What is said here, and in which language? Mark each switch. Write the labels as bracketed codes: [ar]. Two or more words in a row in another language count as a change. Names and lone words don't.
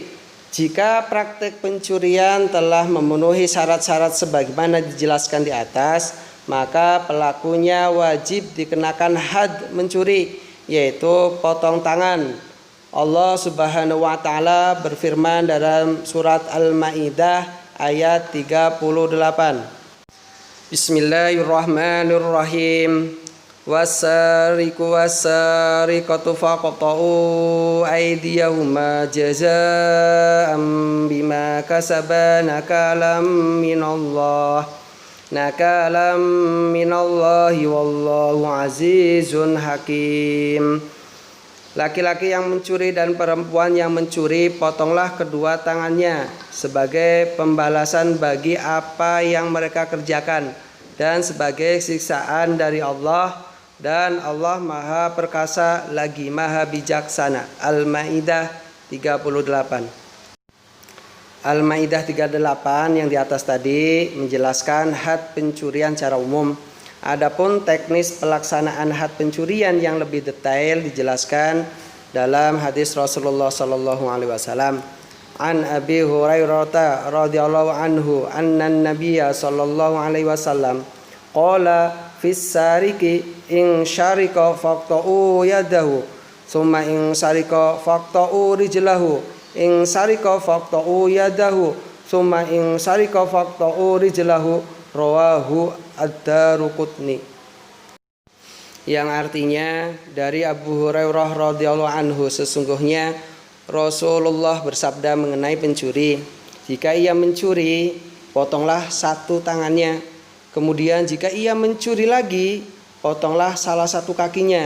[id] Jika praktek pencurian telah memenuhi syarat-syarat sebagaimana dijelaskan di atas, maka pelakunya wajib dikenakan had mencuri, yaitu potong tangan. Allah [ar] سبحانه وتعالى [id] berfirman dalam surat Al-Maidah ayat 38. [ar] بسم الله الرحمن الرحيم. والسارق والسارقة فاقطعوا أيديهما جزاء بما كسبا نكالا من الله والله عزيز حكيم. [id] Laki-laki yang mencuri dan perempuan yang mencuri, potonglah kedua tangannya sebagai pembalasan bagi apa yang mereka kerjakan dan sebagai siksaan dari Allah, dan Allah Maha Perkasa lagi Maha Bijaksana. Al-Maidah 38. Al-Maidah 38 yang di atas tadi menjelaskan had pencurian secara umum. Adapun teknis pelaksanaan had pencurian yang lebih detail dijelaskan dalam hadis Rasulullah [ar] صلى الله عليه وسلم. عن أبي هريرة رضي الله عنه أن النبي صلى الله عليه وسلم قال في السارق إن سرق فاقطعوا يده ثم إن سرق فاقطعوا رجله إن سرق فاقطعوا يده ثم إن سرق فاقطعوا رجله رواه الدارقطني. [id] Yang artinya dari Abu Hurairah [ar] رضي الله عنه, [id] sesungguhnya Rasulullah bersabda mengenai pencuri, jika ia mencuri, potonglah satu tangannya. Kemudian jika ia mencuri lagi, potonglah salah satu kakinya.